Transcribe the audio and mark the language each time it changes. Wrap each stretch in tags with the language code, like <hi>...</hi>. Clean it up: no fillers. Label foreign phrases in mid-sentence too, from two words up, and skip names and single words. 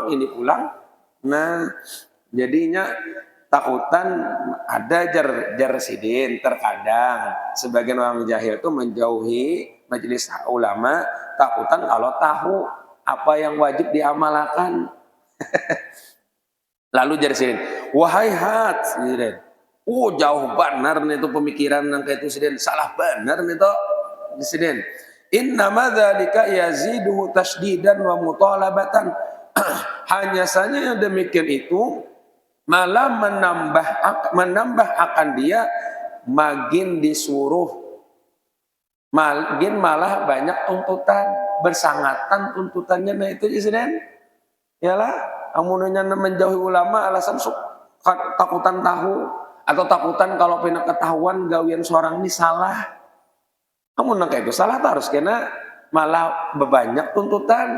<bjn>Nah, jadinya takutan ada jar sidin terkadang sebagian orang jahil itu menjauhi majelis ulama takutan kalau tahu apa yang wajib diamalkan. Lalu jar sidin, wahai hat sidin, jauh benar nih itu pemikiran yang kayak itu sidin, salah benar nih to sidin.</bjn> <ar>إنما ذلك يزيده تشديدا ومطالبة.</ar> <bjn>Hanya saja yang demikian itu malah menambah akan dia makin disuruh, makin malah banyak tuntutan, bersangatan tuntutannya. Nah itu insiden yalah amunnya menjauhi ulama alasan takutan tahu atau takutan kalau pina ketahuan gawian seorang ini salah. Kamu nangka itu salah harus kena malah bebanyak tuntutan.</bjn>